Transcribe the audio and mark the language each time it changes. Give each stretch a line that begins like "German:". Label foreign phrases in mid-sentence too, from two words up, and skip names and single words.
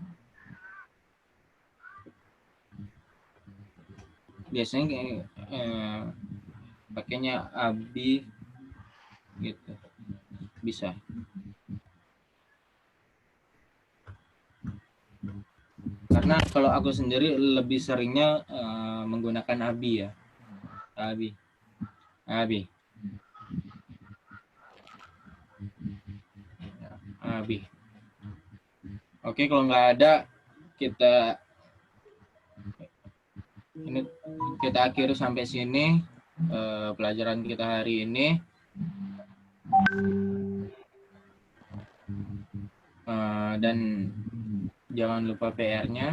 Indonesian: Biasanya pakainya abi gitu. Bisa. Karena kalau aku sendiri lebih seringnya menggunakan abi ya. Abi. Abi. Oke, kalau nggak ada kita akhiri sampai sini pelajaran kita hari ini. Dan jangan lupa PR-nya.